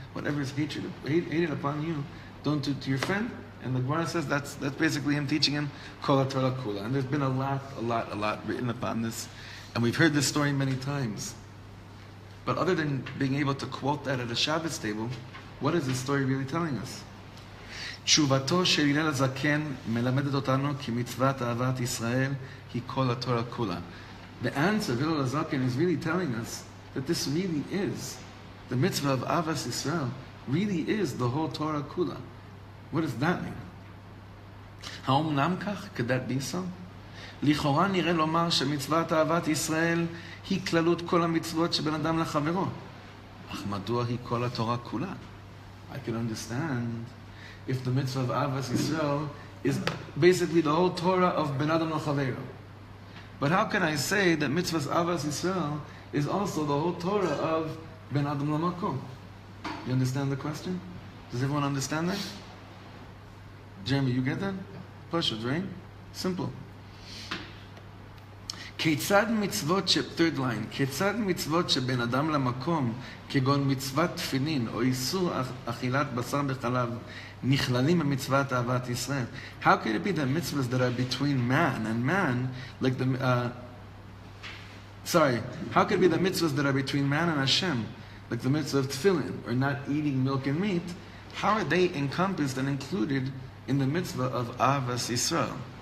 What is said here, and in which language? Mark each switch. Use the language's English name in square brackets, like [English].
[English] Whatever is hated upon you, don't do to your friend. And the Gemara says that's basically him teaching him Kol HaTorah Kula. And there's been a lot written upon this, and we've heard this story many times. But other than being able to quote that at a Shabbos table, what is this story really telling us? [Hebrew] תשובתו של הלל הזקן מלמדת אותנו כי מצוות אהבת ישראל היא כל התורה כולה. [English] The answer, Hillel HaZaken, is really telling us that this really is, the mitzvah of Avas Yisrael, really is the whole Torah Kula. What does that mean? [Hebrew] האומנם כך? [English] Could that be so? [Hebrew] לכאורה נראה לומר שמצוות אהבת ישראל היא כללות כל המצוות שבין אדם לחברו. אך מדוע היא כל התורה כולה? [English] I can understand if the mitzvah of Avas Yisrael is basically the whole Torah of Ben Adam L'Chavero. But how can I say that mitzvah's Avas Yisrael is also the whole Torah of Ben Adam L'Makom? You understand the question? Does everyone understand that? Jeremy, you get that? Pashut, right? Simple. [Hebrew] כיצד מצוות [English] third line, [Hebrew] כיצד מצוות שבין אדם למקום, כגון מצוות תפילין, או איסור אכילת בשר בחלב, נכללים במצוות אהבת ישראל? [English] How could it be that mitzvahs that are between man and man, like how could it be that mitzvahs that are between man and Hashem, like the mitzvah of tefillin, or not eating milk and meat, how are they encompassed and included in the mitzvah of Avas Yisrael?